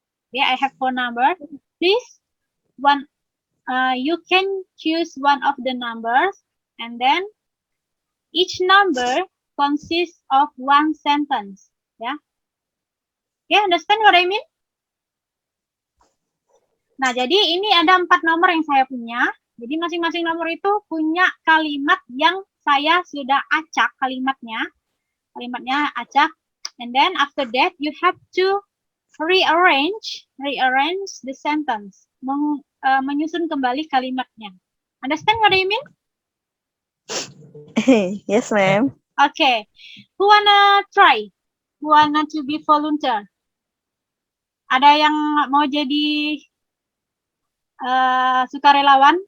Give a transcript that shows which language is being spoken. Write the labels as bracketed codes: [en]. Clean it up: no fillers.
[en] Yeah, I have 4 number. Please, you can choose one of the numbers, and then each number consists of one sentence. Yeah. Yeah, understand what I mean? [id] Nah, jadi ini ada 4 nomor yang saya punya. Jadi masing-masing nomor itu punya kalimat yang saya sudah acak kalimatnya. Kalimatnya acak. [en] And then after that, you have to rearrange the sentence. [id] Menyusun kembali kalimatnya. [en] Understand what I mean? Yes, ma'am. Okay. Who wanna try? Who wanna to be volunteer? [id] Ada yang mau jadi sukarelawan?